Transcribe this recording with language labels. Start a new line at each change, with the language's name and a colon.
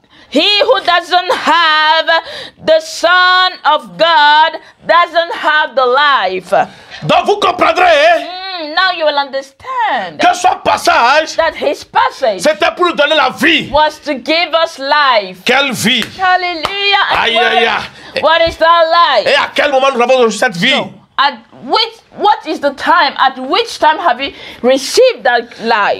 English: He who doesn't have the Son of God doesn't have the life.
French: Donc vous comprendrez
English: now you will understand
French: que son passage,
English: that his passage
French: c'était pour nous donner la vie.
English: Was to give us life.
French: Quelle vie? Hallelujah. Aïe, aïe, aïe.
English: What is that life?
French: Et à quel moment nous avons reçu cette vie?
English: So, what is the time? At which time have you received that life?